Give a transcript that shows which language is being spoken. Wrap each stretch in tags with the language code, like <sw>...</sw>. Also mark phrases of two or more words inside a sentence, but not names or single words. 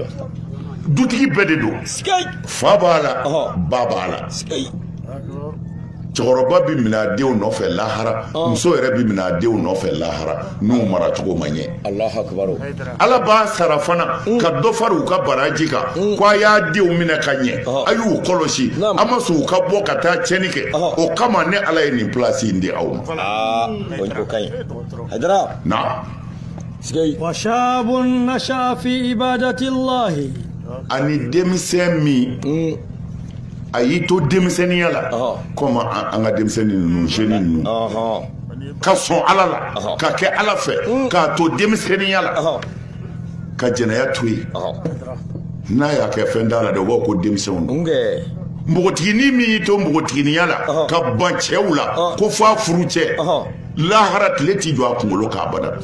<bm>dutigi bɛɛ de don fa b'a la ba b'a la cɛkɔrɔba bi minɛ a denw nɔfɛ lahara muso yɛrɛ bi minɛ a denw nɔfɛ lahara n'u mara cogo ma ɲɛ ala b'a sara fana ka dɔ fari u ka baraji kan ko a y'a denw minɛ ka ɲɛ a y'u kɔlɔsi a ma sɔn u ka bɔ ka taa tiɲɛni kɛ o kama ne ala ye nin pilasi in di aw ma o ka ɲi Haidara na</bm> <ar>وشاب نشأ في عبادة الله</ar> <bm>ani denmisɛn min a y'i to denmisɛnniya la komi an ka denmisɛnnin ninnu jeune ninnu ka sɔn ala la ka kɛ ala fɛ k'a to denmisɛnniya la ka jɛnɛya to yen n'a y'a kɛ fɛn t'a la dɛ u b'a fɔ ko denmisɛnw npogotiginin min y'i to npogotiginiya la ka ban cɛw la ko f'a furu cɛ lahara tile ti jɔ a kunkolo k'a bada</bm>